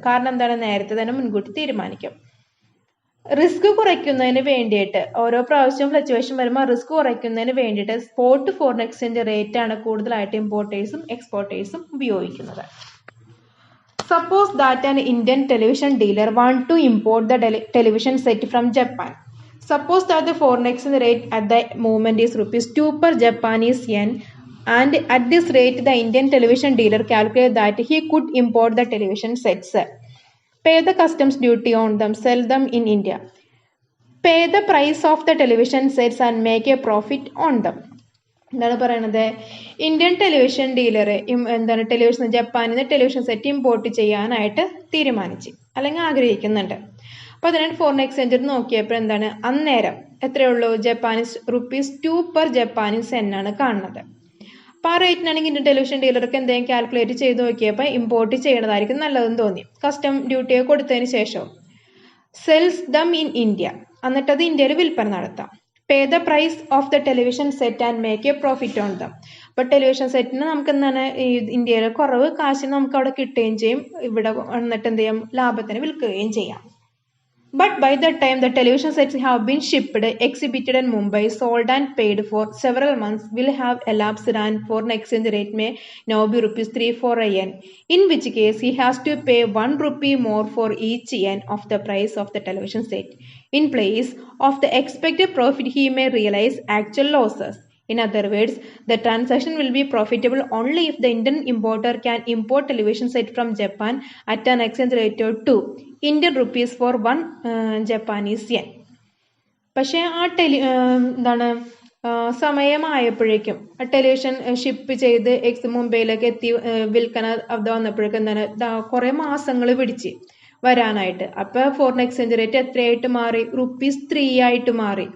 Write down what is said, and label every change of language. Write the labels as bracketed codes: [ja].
[ml] കാരണം എന്താണ്, നേരത്തെ തന്നെ മുൻകൂട്ടി തീരുമാനിക്കും. റിസ്ക് കുറയ്ക്കുന്നതിന് വേണ്ടിയിട്ട് ഓരോ പ്രാവശ്യവും ഫ്ലക്ച്വേഷൻ വരുമ്പോൾ റിസ്ക് കുറയ്ക്കുന്നതിന് വേണ്ടിയിട്ട് സ്പോട്ട് ഫോറിൻ എക്സ്ചേഞ്ച് റേറ്റ് ആണ് കൂടുതലായിട്ട് ഇമ്പോർട്ടേഴ്സും എക്സ്പോർട്ടേഴ്സും ഉപയോഗിക്കുന്നത്. [en] Suppose that an Indian television dealer want to import the television set from Japan. Suppose that the foreign exchange rate at the moment is ₹2 per Japanese yen, and at this rate the Indian television dealer calculated that he could import the television sets, pay the customs duty on them, sell them in India, pay the price of the television sets and make a profit on them. [ml] എന്താണ് പറയണത്, Indian television dealer എന്താണ് ജപ്പാനിൽ നിന്ന് television set import ചെയ്യാനായിട്ട് തീരുമാനിച്ചു അല്ലെങ്കിൽ ആഗ്രഹിക്കുന്നുണ്ട്. അപ്പോൾ അതിനായിട്ട് ഫോറിൻ എക്സ്ചേഞ്ച് നോക്കിയപ്പോൾ എന്താണ്, അന്നേരം എത്രയുള്ളൂ, ജപ്പാനീസ് ₹2 per ജപ്പാനീസ് എന്നാണ് കാണുന്നത്. അപ്പോൾ ആ റേറ്റിനാണെങ്കിൽ ഇന്ത്യൻ ടെലിവിഷൻ ഡീലർക്ക് എന്തെങ്കിലും കാൽക്കുലേറ്റ് ചെയ്ത് നോക്കിയപ്പോൾ ഇമ്പോർട്ട് ചെയ്യണതായിരിക്കും നല്ലതെന്ന് തോന്നി. കസ്റ്റം ഡ്യൂട്ടിയൊക്കെ കൊടുത്തതിന് ശേഷം [en] sells them in India, [ml] എന്നിട്ടത് ഇന്ത്യയിൽ വിൽപ്പന നടത്താം. [en] Pay the price of the television set and make a profit on them. [ml] അപ്പോൾ ടെലിവിഷൻ സെറ്റിന് നമുക്ക് എന്താണ്, ഇന്ത്യയിലെ കുറവ് കാശിന് നമുക്ക് അവിടെ കിട്ടുകയും ചെയ്യും, ഇവിടെ വന്നിട്ട് എന്ത് ചെയ്യാം, ലാഭത്തിന് വിൽക്കുകയും ചെയ്യാം. [en] But by the time the television sets have been shipped, exhibited in Mumbai, sold and paid for, several months will have elapsed and foreign exchange rate may now be ₹3 for a yen, in which case he has to pay ₹1 more for each yen of the price of the television set. In place of the expected profit, he may realize actual losses. In other words, the transaction will be profitable only if the Indian importer can import television set from Japan at an exchange rate of 2 Indian rupees for 1 Japanese yen. [ml] പക്ഷേ ആ എന്താണ് സമയമായപ്പോഴേക്കും television ship ചെയ്ത് മുംബൈയിലേക്ക് എത്തി വിൽക്കണ അത് വന്നപ്പോഴേക്കും എന്താണ് കുറേ മാസങ്ങൾ പിടിച്ച് വരാനായിട്ട്. അപ്പോൾ ഫോറിൻ എക്സ്ചേഞ്ച് റേറ്റ് എത്രയായിട്ട് മാറി, ₹3 ആയിട്ട് മാറി.